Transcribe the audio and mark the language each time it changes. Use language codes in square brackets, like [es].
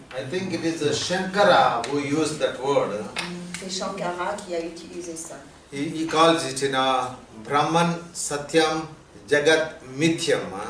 [en] I think it is Shankara who used that word. [fr] C'est Shankara qui a utilisé ça. [en] He calls it [sa] Brahman, Satyam, Jagat, Mithyam.